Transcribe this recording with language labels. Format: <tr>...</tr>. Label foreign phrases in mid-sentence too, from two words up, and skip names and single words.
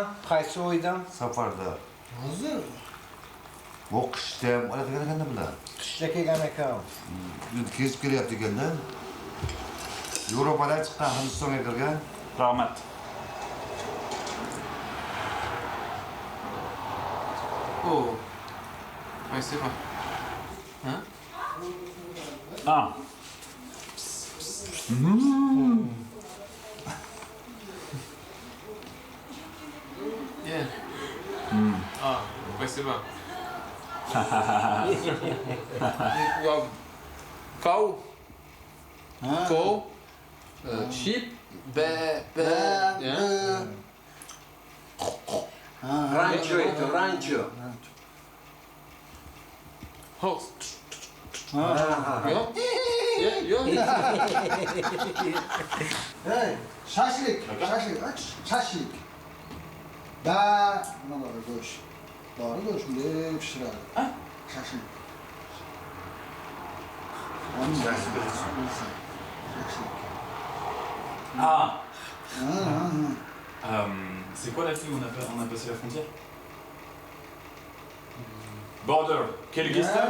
<uz>Qaysi oydan?</uz> <kk>Сапарда.</kk> <uz>Hozir</uz> <kk>Ол қышта олады екен да бұнда?</kk> <uz>qishda kelgan ekan.</uz> <kk>Енді кезіп келеді екен да? Европадан шыққан</kk> <uz>Hindistonga kirgan. Rahmat.</uz> <fr>Oh, ouais c'est vrai. Hein? Ah.</fr> <en>Yeah.</en> <fr>Ah, ouais c'est vrai.</fr> <en>Cow. Cow. Sheep.</en> <ru>Rancho это, rancho.</ru> <en>Horse.</en> <tk>Hey, şaşlık, şaşlık, aç, şaşlık. Da, ne var goş? Doğru goş, ne pişirer? Ha? Şaşlık.</tk> <fr>Ah c'est quoi la fille où on a passé la frontière?</fr> <en>Border. Kyrgyzstan?</en>